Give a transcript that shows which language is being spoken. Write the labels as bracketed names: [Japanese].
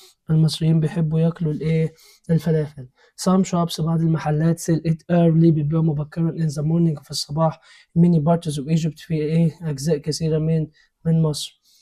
[Arabic] المصريين بيحبوا ياكلوا الفلافل. [English] some shops [Arabic] بعض المحلات [English] sell it early [Arabic] بيبيعوا مبكرا [English] in the morning [Arabic] في الصباح. [English] many parts of Egypt [Arabic] في أجزاء كثيرة من مصر.